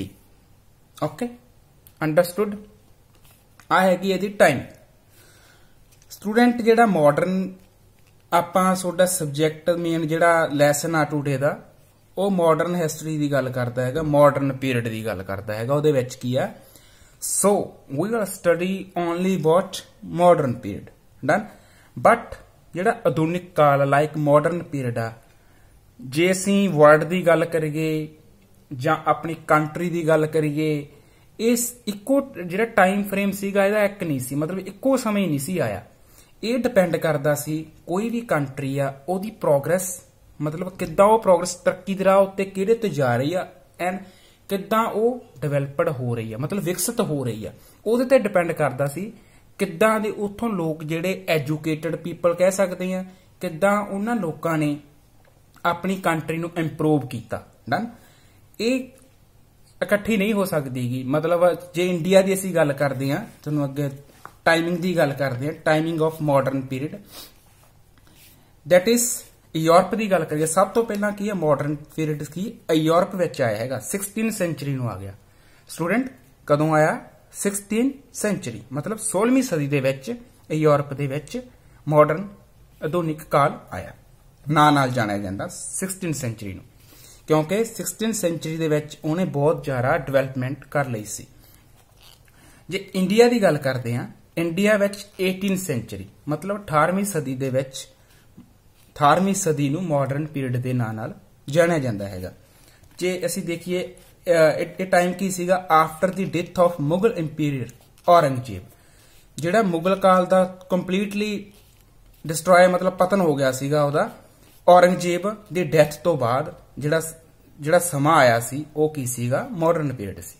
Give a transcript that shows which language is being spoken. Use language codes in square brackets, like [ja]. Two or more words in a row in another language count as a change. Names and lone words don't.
[en] Okay, understood. [pa] ਆ ਹੈਗੀ ਇਹਦੀ ਟਾਈਮ. ਸਟੂਡੈਂਟ ਜਿਹੜਾ ਮਾਡਰਨ ਆਪਾਂ ਸੋਡਾ [en] subject main [pa] ਜਿਹੜਾ ਲੈਸਨ ਆ ਟੂਡੇ ਦਾ, ਉਹ [en] modern history [pa] ਦੀ ਗੱਲ ਕਰਦਾ ਹੈ, [en] modern period [pa] ਦੀ ਗੱਲ ਕਰਦਾ ਹੈ. ਉਹਦੇ ਵਿਚ ਕੀ ਆ, [en] So we will study only about modern period. Done. [pa] ਬਟ ਜਿਹੜਾ ਆਧੁਨਿਕ ਕਾਲ [en] like modern period [pa] ਆ, ਜੇ ਅਸੀਂ ਵਰਲਡ ਦੀ ਗੱਲ ਕਰੀਏ ਜਾਂ ਆਪਣੀ ਕੰਟਰੀ ਦੀ ਗੱਲ ਕਰੀਏ, ਇਸ ਇੱਕੋ ਜਿਹੜਾ [en] time frame [pa] ਸੀਗਾ ਇਹਦਾ ਇੱਕ ਨਹੀਂ ਸੀ, ਮਤਲਬ ਇੱਕੋ ਸਮਾਂ ਨਹੀਂ ਸੀ ਆਇਆ. ਇਹ ਡਿਪੈਂਡ ਕਰਦਾ ਸੀ ਕੋਈ ਵੀ ਕੰਟਰੀ ਆ ਓਹਦੀ ਪ੍ਰੋਗਰੈੱਸ, ਮਤਲਬ ਕਿੱਦਾਂ ਉਹ ਪ੍ਰੋਗਰੈੱਸ ਤਰੱਕੀ ਦੇ ਰਾਹ ਉੱਤੇ ਕਿਹੜੇ ਤੇ ਜਾ ਰਹੀ ਆ ਐਂਡ ਕਿੱਦਾਂ ਉਹ ਡਿਵੈਲਪਡ ਹੋ ਰਹੀ ਹੈ, ਮਤਲਬ ਵਿਕਸਿਤ ਹੋ ਰਹੀ ਹੈ. ਉਹਦੇ ਤੇ ਡਿਪੈਂਡ ਕਰਦਾ ਸੀ ਕਿੱਦਾਂ ਦੇ ਉੱਥੋਂ ਲੋਕ ਜਿਹੜੇ [en] educated people [pa] ਕਹਿ ਸਕਦੇ ਹਾਂ, ਕਿੱਦਾਂ ਉਨ੍ਹਾਂ ਲੋਕਾਂ ਨੇ ਆਪਣੀ ਕੰਟਰੀ ਨੂੰ ਇੰਪਰੂਵ ਕੀਤਾ. ਡਨ. ਇਹ ਇਕੱਠੀ ਨਹੀਂ ਹੋ ਸਕਦੀ ਗੀ। ਮਤਲਬ ਜੇ ਇੰਡੀਆ ਦੀ ਅਸੀਂ ਗੱਲ ਕਰਦੇ ਹਾਂ, ਤੁਹਾਨੂੰ ਅੱਗੇ ਟਾਈਮਿੰਗ ਦੀ ਗੱਲ ਕਰਦੇ ਹਾਂ, [en] timing of modern period, that is Europe [pa] ਦੀ ਗੱਲ ਕਰੀਏ। ਸਭ ਤੋਂ ਪਹਿਲਾ ਕੀ ਹੈ [en] modern period [pa] ਕੀ ਯੂਰਪ ਵਿਚ ਆਇਆ ਹੈ 16ਵੀਂ ਸੈਂਚੁਰੀ ਨੂੰ ਆ ਗਿਆ। ਸਟੂਡੈਂਟ ਕਦੋਂ ਆਇਆ? 16ਵੀਂ ਸੈਂਚੁਰੀ, ਮਤਲਬ 16ਵੀਂ ਸਦੀ ਦੇ ਵਿਚ ਯੂਰਪ ਦੇ ਵਿਚ ਮਾਡਰਨ ਆਧੁਨਿਕ ਕਾਲ ਆਇਆ, ਨਾਲ ਜਾਣਿਆ ਜਾਂਦਾ 16ਵੀਂ ਸੈਂਚੁਰੀ ਨੂੰ, ਕਿਉਂਕਿ 16ਵੀਂ ਸੈਂਚੁਰੀ ਦੇ ਵਿਚ ਉਹਨੇ ਬਹੁਤ ਜ਼ਿਆਦਾ ਡਿਵੈਲਪਮੈਂਟ ਕਰ ਲਈ ਸੀ। ਜੇ ਇੰਡੀਆ ਦੀ ਗੱਲ ਕਰਦੇ ਹਾਂ, ਇੰਡੀਆ ਵਿਚ 18ਵੀਂ ਸੈਂਚੁਰੀ ਮਤਲਬ 18ਵੀਂ ਸਦੀ ਦੇ ਵਿਚ 18ਵੀਂ ਸਦੀ ਨੂੰ [en] modern period [pa] ਦੇ ਨਾਮ ਨਾਲ ਜਾਣਿਆ ਜਾਂਦਾ ਹੈਗਾ। ਜੇ ਅਸੀਂ ਦੇਖੀਏ [en] it time [pa] ਕੀ ਸੀਗਾ [en] after the death of Mughal emperor Aurangzeb, [pa] ਜਿਹੜਾ ਮੁਗ਼ਲ ਕਾਲ ਦਾ [en] completely destroy [pa] ਮਤਲਬ ਪਤਨ ਹੋ ਗਿਆ ਸੀਗਾ ਉਹਦਾ ਔਰੰਗਜ਼ੇਬ ਦੀ ਡੈੱਥ ਤੋਂ ਬਾਅਦ ਜਿਹੜਾ ਸਮਾਂ ਆਇਆ ਸੀ ਉਹ ਕੀ ਸੀਗਾ [en] modern period [pa] ਸੀ।